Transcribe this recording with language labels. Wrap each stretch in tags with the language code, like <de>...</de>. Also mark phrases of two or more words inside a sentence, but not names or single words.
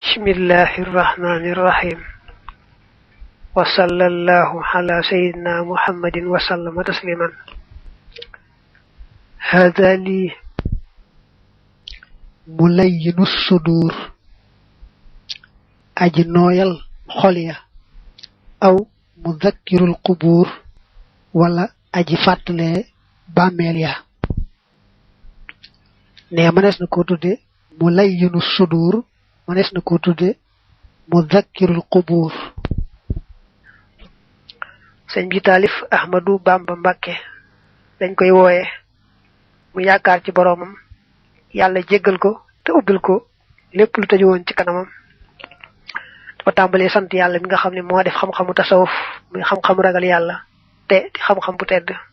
<ar>بسم الله الرحمن الرحيم وصلى الله على سيدنا محمد وسلم تسليما هذا لي ملين الصدور</ar> <wo>aji noyal xol ya</wo> <ar>أو مذكر القبور</ar> <wo>wala aji fatale bàmmeel ya ne manes na ko tudde mulayyinus sudur manes na ko tudde mudhakkirul qubur sëñ bi talif Ahmadu Bamba Mbàkke dañ koy wooye mu yaakaar ci boromam yàlla jéggal ko te ubbil ko lépp lu tëju woon ci kanamam dafa tàmbalee sant yàlla mi nga xam ne moo def xam-xamu tasawuf muy xam-xamu ragal yàlla te di xam-xam bu tedd</wo>